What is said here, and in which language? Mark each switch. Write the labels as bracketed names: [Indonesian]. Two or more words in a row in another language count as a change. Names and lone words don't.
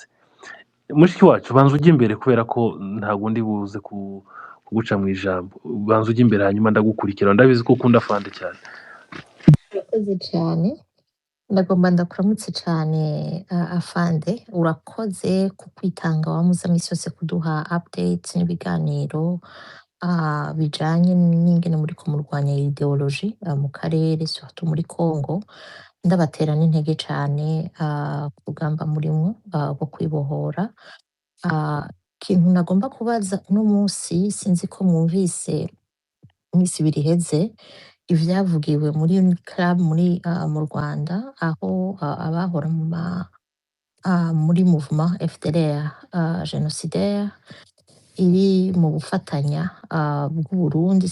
[Kinyarwanda] Mushiki wacu banza ujye imbere kubera ko ntabwo ndi buze kuguca mu ijambo. Banza ujye imbere hanyuma ndagukurikira, ndabizi ko ukunda Afande cyane. [Rundi] Urakoze cyane, ndagomba ndakuramutse cyane Afande. Urakoze ku kwitanga wamuza misi yose kuduha updates n'ibiganiro bijanye n'ingene muri ko murwanya ideology mu karere surtout muri Congo. Ndabatera n'intege cyane ku rugamba murimo rwo kwibohora. Ikintu nagomba kubaza uno munsi sinzi ko mwumvise iminsi ibiri iheze ivyavugiwe muri Uniclub mu Rwanda aho abahora muri mouvement FDLR génocidaire iri mu bufatanya bw'Uburundi.